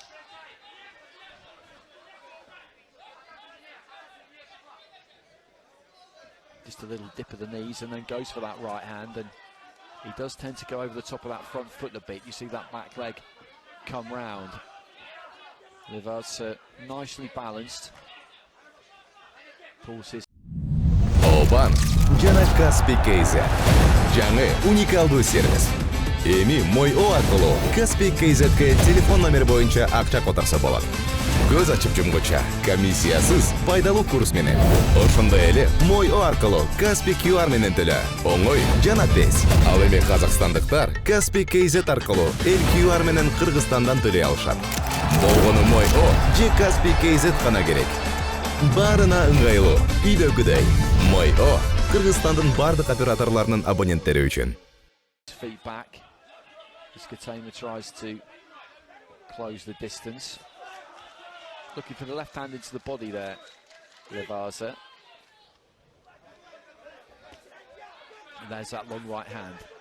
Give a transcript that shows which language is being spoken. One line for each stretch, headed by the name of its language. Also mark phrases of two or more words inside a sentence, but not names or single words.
English: Just a little dip of the knees and then goes for that right hand, and he does tend to go over the top of that front foot a bit. You see that back leg come round. Ливаза nicely balanced. Pulls his.
Kyrgyz: Банк жана Каспий KZ. Жаңы уникалдуу сервис. Эми мой О аркылуу Каспий KZ'ге телефон номер боюнча акча которсо болот. Көз ачып жумгуча комиссиясыз пайдалуу курс менен. Ошондой эле мой О аркылуу Каспий QR менен төлө. Оңой жана тез. Ал эми казакстандыктар Каспий KZ аркылуу QR менен Кыргызстандан төлөй алышат. Болгону мой О же Каспий KZ гана керек. Барына ыңгайлуу, үйдөгүдөй. Мой О, Кыргызстандын бардык операторларынын абоненттери үчүн.
English: Feet back as Katema tries to close the distance. Looking for the left hand into the body there, Ливаза. And there's that long right hand.